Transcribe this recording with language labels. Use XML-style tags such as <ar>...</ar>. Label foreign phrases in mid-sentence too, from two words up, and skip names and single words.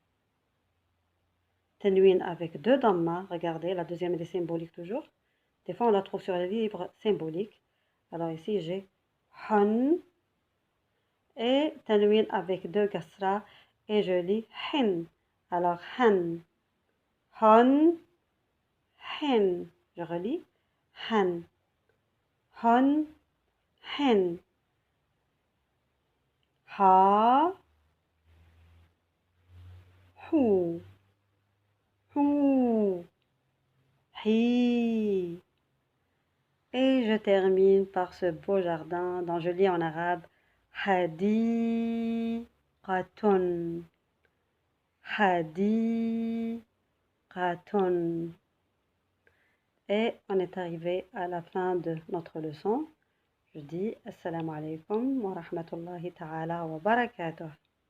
<fr>Tanwin avec deux dhamma. Regardez, la deuxième elle est symbolique toujours. Des fois, on la trouve sur les livres symboliques. Alors ici, j'ai han. Et tanwin avec deux kasra. Et je lis hin. Alors, han. Han. Hin. Je relis. Han. Han. Hin. Ha. Hou. Hou. Hi. Et je termine par ce beau jardin dont je lis en arabe Hadiqatun. Hadiqatun. Et on est arrivé à la fin de notre leçon. Je dis</fr> <ar>السلام عليكم ورحمة الله تعالى وبركاته.</ar>